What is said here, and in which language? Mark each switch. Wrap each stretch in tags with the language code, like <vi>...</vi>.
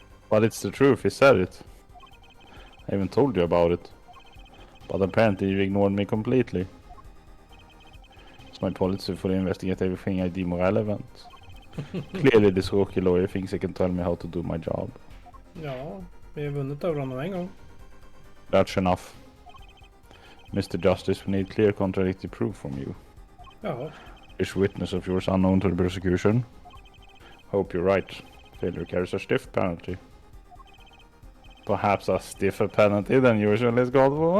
<en>But it's the truth, he said it. I even told you about it. But apparently you ignored me completely. It's my policy for to investigate everything I deem relevant. Clearly this rookie lawyer thinks he can tell me how to do my job.</en> <sv>Ja, vi har vunnit över honom en gång.</sv> <en>That's enough. Mr. Justice, we need clear contradictory proof from you.</en> <sv>Ja,</sv> <en>Is witness of yours unknown to the prosecution? Hope you're right. Failure carries a stiff penalty. Perhaps a stiffer penalty than usual is God for.</en>